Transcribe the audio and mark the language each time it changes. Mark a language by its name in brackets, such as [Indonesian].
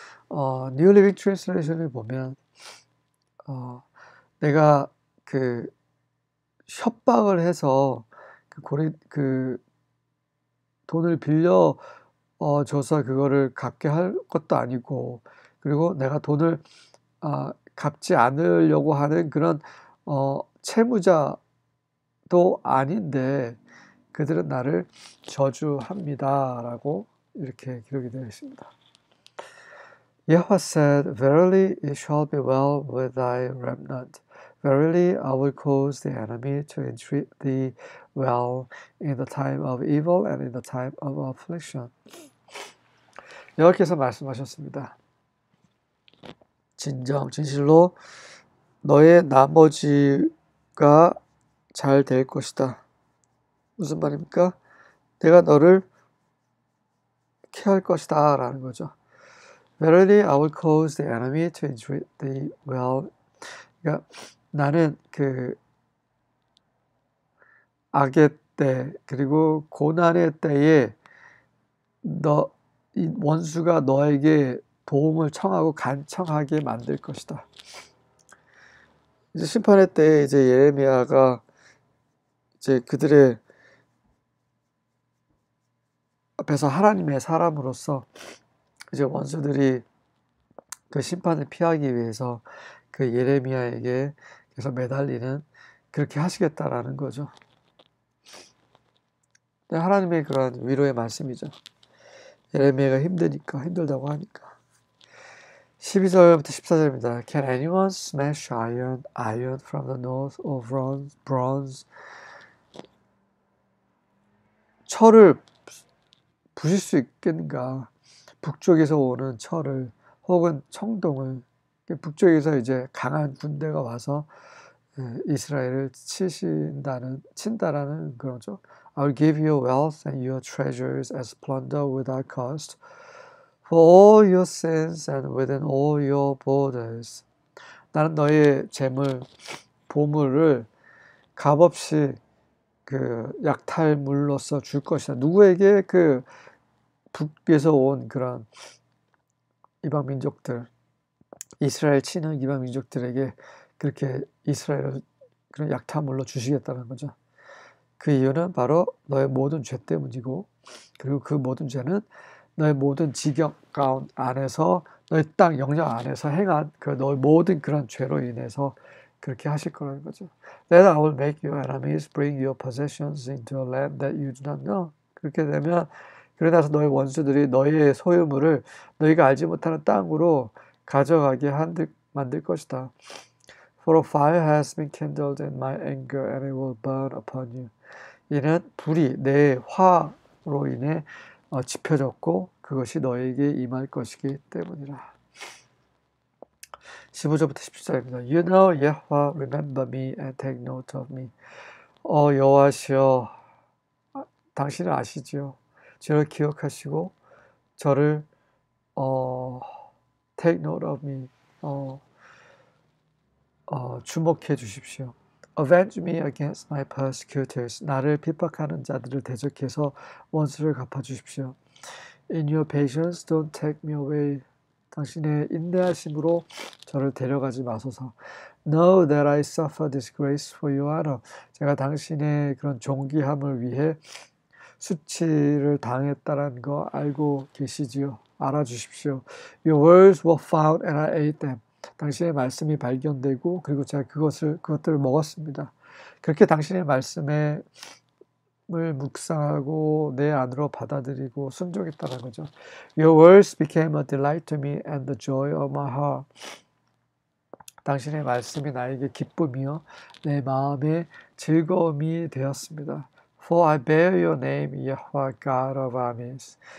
[Korean] New Living Translation을 보면 내가 그 협박을 해서 그 돈을 빌려 줘서 그거를 갚게 할 것도 아니고 그리고 내가 돈을 갚지 않으려고 하는 그런 채무자도 아닌데 그들은 나를 저주합니다라고 이렇게 기록이 되어 있습니다. [English] Yahweh said, Verily it shall be well with thy remnant. Verily I will cause the enemy to entreat thee well in the time of evil and in the time of affliction. [Korean] 여호와께서 말씀하셨습니다. 진실로 너의 나머지가 잘 될 것이다. 무슨 말입니까? 내가 너를 케어할 것이다 라는 거죠. [English] Verily I will cause the enemy to entreat thee well. [Korean] 그러니까 나는 그 악의 때 그리고 고난의 때에 이 원수가 너에게 도움을 청하고 간청하게 만들 것이다. 이제 심판의 때에 이제 예레미야가 이제 그들의 앞에서 하나님의 사람으로서 이제 원수들이 그 심판을 피하기 위해서 그 예레미야에게 계속 매달리는 그렇게 하시겠다라는 거죠. 하나님의 그런 위로의 말씀이죠. 예레미야가 힘들다고 하니까. 12절부터 14절입니다. [English] Can anyone smash iron from the north or bronze? [Korean] 철을 부실 수 있겠는가? 북쪽에서 오는 철을 혹은 청동을 북쪽에서 이제 강한 군대가 와서 이스라엘을 친다라는 그러죠. [English] I'll give you wealth and your treasures as plunder without cost for all your sins and within all your borders. [Korean] 나는 너의 재물, 보물을 값없이 그 약탈물로서 줄 것이다. 누구에게? 그 북에서 온 그런 이방 민족들, 이스라엘 치는 이방 민족들에게 그렇게 이스라엘을 그런 약탈물로 주시겠다는 거죠. 그 이유는 바로 너의 모든 죄 때문이고 그리고 그 모든 죄는 너의 모든 지경 가운 안에서 너의 땅 영역 안에서 행한 그 너의 모든 그런 죄로 인해서 그렇게 하실 거라는 거죠. [English] Then I will make your enemies bring your possessions into a land that you do not know. [Korean] 그렇게 되면 그래 나서 너의 원수들이 너의 소유물을 너희가 알지 못하는 땅으로 가져가게 만들 것이다. [English] For a fire has been kindled in my anger and it will burn upon you. [Korean] 이는 불이 내 화로 인해 지펴졌고 그것이 너에게 임할 것이기 때문이라. 15절부터 17절입니다. [English] You know, Yahweh, remember me and take note of me. [Korean] 여호와시여, 당신은 아시지요. 저를 기억하시고 저를 [English] take note of me. [Korean] 주목해 주십시오. [English] Avenge me against my persecutors. [Korean] 나를 핍박하는 자들을 대적해서 원수를 갚아 주십시오. [English] In your patience, don't take me away [Korean] 당신의 인내하심으로 저를 데려가지 마소서. [English] Know that I suffer disgrace for your honor. [Korean] 제가 당신의 그런 존귀함을 위해 수치를 당했다는 거 알고 계시지요. 알아주십시오. [English] Your words were found and I ate them. [Korean] 당신의 말씀이 발견되고 그리고 제가 그것들을 먹었습니다. 그렇게 당신의 말씀을 묵상하고 내 안으로 받아들이고 순종했다는 거죠. [English] Your words became a delight to me and the joy of my heart. [Korean] 당신의 말씀이 나에게 기쁨이요 내 마음의 즐거움이 되었습니다. [English] For I bear your name, Yahweh God of armies.